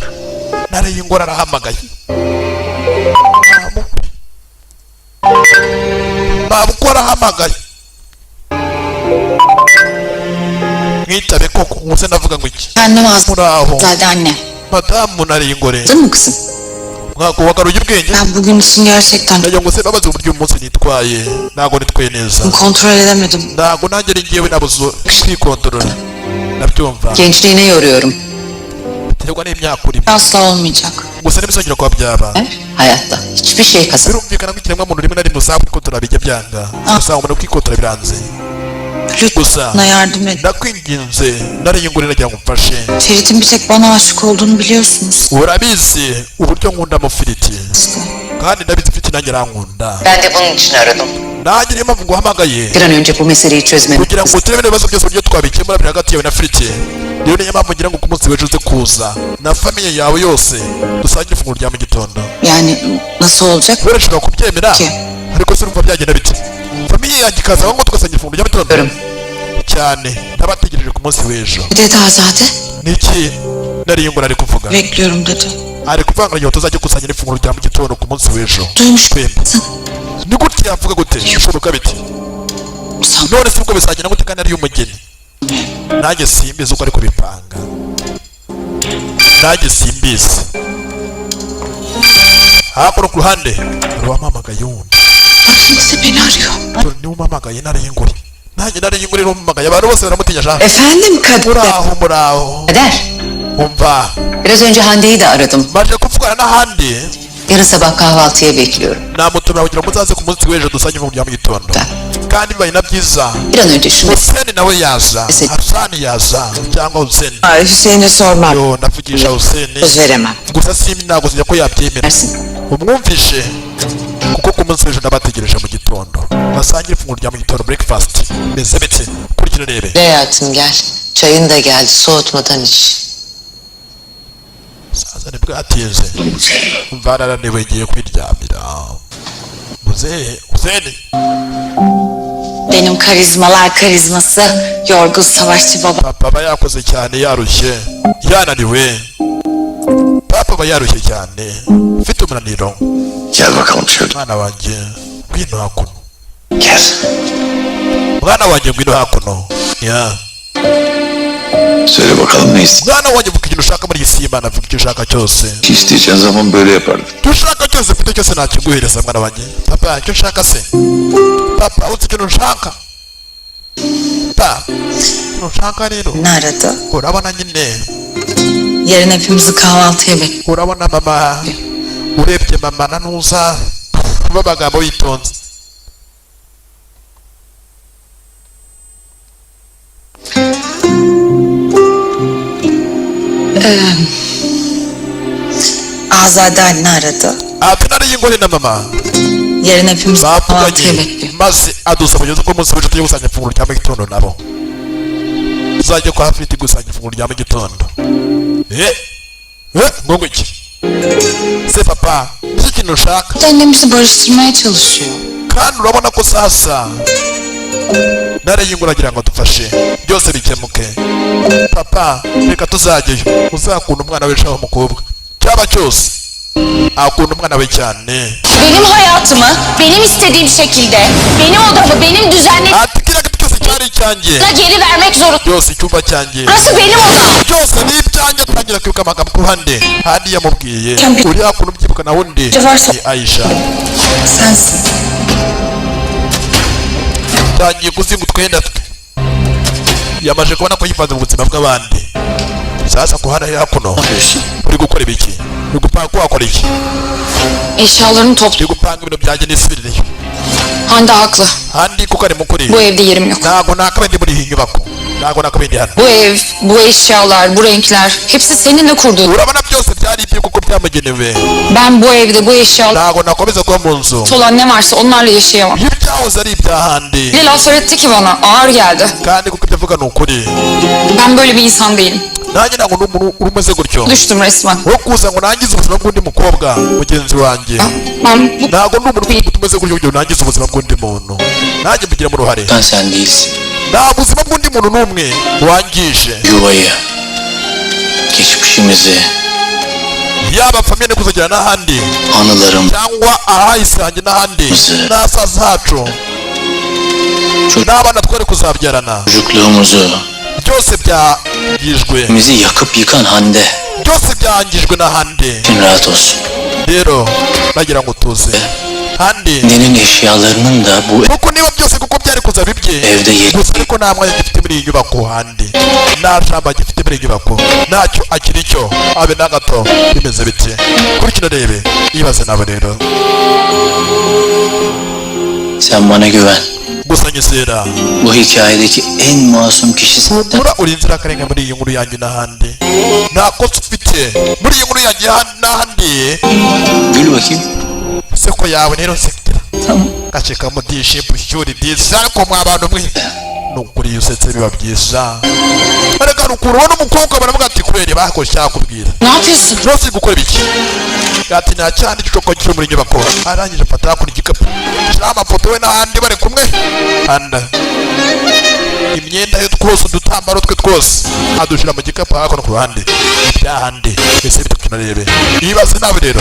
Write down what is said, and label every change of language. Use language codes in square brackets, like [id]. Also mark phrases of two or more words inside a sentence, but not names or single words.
[rw] Nari y'ingore arahamagaye. Babukora arahamagaye. Mwitabe koko nguse ndavuga ngo iki? Annem Muraho. [tr] Azade anne. [rw] Madamu nari y'ingore. [tr] Değil mi kızım? [rw] Mwako wagaruye ubwenge. [tr] Ben bugün için gerçekten [rw] Ndagira ngo se babaze uburyo umunsi nitwaye. Ntabwo nitwaye neza. [tr] kontrol edemedim. [rw] Ntabwo nanjye ari ngewe nabuze kwikontorora. Nabyumva. [tr] Gençliğine yoruyorum. [rw] Biterwa n'imyaka urimo. [tr] Asla olmayacak. [rw] Gusa ntibizongera kuba byaba. [tr] Hayatta hiçbir şey kazan. [rw] Birumvikana ko ikiremwamuntu rimwe na rimwe usanga kwikontorora bijya byanga. Usanga umuntu kwikontorora biranze. Gusa [tr] Bana yardım et. [rw] ndakwinginze nari y'ingore nagira ngo umfashe. [tr] Ferit'in bir tek bana aşık olduğunu biliyorsunuz. [rw] Urabizi uburyo nkunda mu Firiti. Kandi ndabizi Firiti nanjye arankunda. [tr] Ben de bunun için aradım. [rw] Nanjye niyo mpamvu nguhamagaye. [tr] Bir an önce bu meseleyi çözmemiz. [rw] Kugira ngo uturebe ibibazo byose uburyo twabikemura biri hagati yawe na Firiti. Rero niyo mpamvu ngira ngo ku munsi w'ejo uze kuza na famiye yawe yose dusangire ifunguro rya mu gitondo. [tr] Yani nasıl olacak? [rw] Kubera ushobora kubyemera Ki? ariko se urumva byagenda bite? Famiye yanjye ikaza aho ngo tugasangira ifunguro rya mu gitondo. Görüm. Cyane ndabategereje ku munsi w'ejo. [tr] Dedi Azade. [rw] Niki nari y'ingore ari kuvuga? [tr] Bekliyorum dedi. [rw] Ari kuvuga ngo tuzajya gusangira ifunguro rya mu gitondo ku munsi w'ejo. Duymuş. Twembi. Ni gute yavuga gute? Bishoboka bite? None se ubwo bizagenda gute kandi ari umugeni? Nanjye simbizi uko ari kubipanga. Nanjye simbizi. Hakuno ku ruhande hari uwampamagaye wundi. [tr] Kimse beni arıyor. [rw] Niwe umpamagaye nari y'ingore. Nanjye nari y'ingore n'umpamagaye abantu bose baramutinya sha. [tr] Efendim Kader. [rw] Muraho. Kader. Umva. [tr] Biraz önce Hande'yi de aradım. [rw] Maje kuvugana n'ahandi. [tr] Yarın sabah kahvaltıya bekliyorum. [rw] Namutumira kugira ngo muzaze ku munsi w'ejo dusangire ifunguro rya mu gitondo. Kandi bibaye na byiza. [tr] Bir an önce şunu... [rw] Hussein nawe yaza. Hasani yaza cyangwa Hussein. [tr] Hüseyin'e sormam. [rw] Yo ndavugisha Hussein. [tr] Söz veremem. [rw] Gusa simbi ntabwo sinjya ko yabyemera. Dersin. Umwumvishe kuko ko ku munsi w'ejo nabategereje mu gitondo basangira ifunguro rya mu gitondo breakfast meze bite kurikira rebe. [tr] Hayatım gel. Çayın da geldi. Soğutmadan iç. [rw] Sasa nibwo yatinze mva naraniwe ngiye kwiryamira. Muzehe Huseni, [tr] Benim karizmalar karizması. Yorgun savaşçı baba. [rw] papa aba yakoze cyane yarushye yananiwe. Papa aba yarushye cyane ufite umunaniro. [tr] Gel bakalım şöyle. [rw] Mwana wanjye ngwino hakuno, Gel. mwana wanjye ngwino hakuno. Ya [tr] Söyle bakalım ne [rw] mwana wanjye vuga ikintu ushaka muri iyi si y'Imana, vuga icyo ushaka cyose. [tr] isteyeceğin zaman böyle yapardım. [rw] Icyo ushaka cyose mfite cyose nakiguhereza mwana wanjye. Papa icyo ushaka se? Papa uzi ikintu ushaka? Papa ikintu ushaka rero [tr] Ne aradı? [rw] urabona nyine, [tr] Yarın hepimizi kahvaltıya bekliyor. [rw] urabona mama, urebye mama na ntuza b'abagabo witonze. [tr] Azade anne aradı. [rw] Ati nariye ingore na mama [tr] Yarın hepimizi kahvaltıya [rw] bavuganye [tr] bekliyor. [rw] maze adusaba ubuyobozi bw'umunsi w'ejo tujye gusanga ifunguro rya mu gitondo nabo. Tuzajya kwa Hafiti gusanga ifunguro rya mu gitondo. Ngo iki? Se papa, nicyo kintu ushaka? [tr] Annemizi barıştırmaya çalışıyor. [rw] Kandi urabona ko sasa nariye ingore agira ngo dufashe byose bikemuke. Papa reka tuzajyeyo, uzakunda umwana we shaho umukobwa cyaba cyose akunda umwana we cyane. [tr] Benim hayatımı benim istediğim şekilde, benim odamı benim düzenlediğim [rw] Ati kiriya giti cyose cyari icyanjye, [tr] geri vermek zorunda. [rw] byose icyumba cyanjye [tr] Burası benim odam. [rw] byose ni ibyanjye. Atangira kwibuka amagambo ku ruhande handi yamubwiye uriya kuntu ubyibuka na wundi ni Aisha. Sensin. Tangiye kuzinga utwenda twe, yamaje kubona ko yivanze mu buzima bw'abandi. Sasa ku hana hakuno [tr] Ne yapıyorsun? [rw] uri gukora ibiki? Uri gupanga ko wakora iki? [tr] Eşyalarını topla. [rw] Uri gupanga ibintu byanjye n'isubirireyo. [tr] Hande haklı. [rw] Handi kuko ari mukuri, [tr] Bu evde yerim yok. [rw] ntabwo nakabaye ndi muri iyi nyubako, ntabwo nakabaye ndi hano. [tr] Bu ev, bu eşyalar, bu renkler hepsi seninle kurduğun. [rw] Urabona byose byari ibyo kuko byamugenewe. [tr] Ben bu evde bu eşyalar [rw] Ntabwo nakomeza kuba mu nzu [tr] olan ne varsa onlarla yaşayamam. [rw] iyo byahoze ari iby'ahandi. [tr] Bir laf söyletti ki bana ağır geldi. [rw] Kandi kuko ibyo avuga ni ukuri. [tr] Ben böyle bir insan değilim. [rw] Nanjye ntabwo ndi umuntu uri umeze gutyo [tr] Düştüm resmen. [rw] wo kuza ngo nangize ubuzima bw'undi mukobwa mugenzi wanjye. [tr] Ben bu [rw] Ntabwo ndi umuntu umeze gutyo kugira ngo nangize ubuzima bw'undi muntu, nanjye mbigiramo uruhare. [tr] Ben sen değilsin. [rw] Nta buzima bw'undi muntu n'umwe wangije, [tr] Yuvayı, geçmişimizi, [rw] yaba famille kuzagera n'ahandi [tr] anılarım, [rw] cyangwa ahahise hanjye n'ahandi n'ahazaza hacu n'abana twari kuzabyarana, [tr] çocukluğumuzu, [rw] byose byangijwe, [tr] bizi yakıp yıkan Hande. [rw] byose byangijwe n'ahandi. [tr] İçin rahat olsun. [rw] Rero nagira ngo tuze handi [tr] Annenin eşyalarının da bu [rw] kuko niba byose kuko byari kuza bibye evde gusa ariko nta mwanya gifite muri iyi nyubako handi, nta jambo gifite muri iyi nyubako, ntacyo akiri cyo abe na gato. Bimeze bite? Kuri kino rebe ibaze nabo rero. [tr] sen bana güven. [rw] Gusa nyizera, [tr] Bu hikayedeki en masum kişi sen. [rw] humura uri inzirakarengane muri iyi nkuru yanjye n'ahandi. Nta kosa ufite muri iyi nkuru yanjye n'ahandi. [tr] Gül bakayım. [rw] Seko yawe rero sekera gaceka mu dishipu shuri disa, ariko mwa bantu mwe nukuri iyo usetse biba byiza. Ariko rukuru ubona umukobwa baravuga ati kubera bakoze cyakubwira [tr] ne yapıyorsun? [rw] byose gukora ibiki? Ati nta cyandi gicoko kiri muri nyubako. Arangije afata kuri igikapu shyiraho amafoto we n'ahandi bari kumwe, anda imyenda ye twose udutambaro twe twose adushyira mu gikapu hakuno ku ruhande. Ibyahandi ese bitatu tunarebe ibaze nawe rero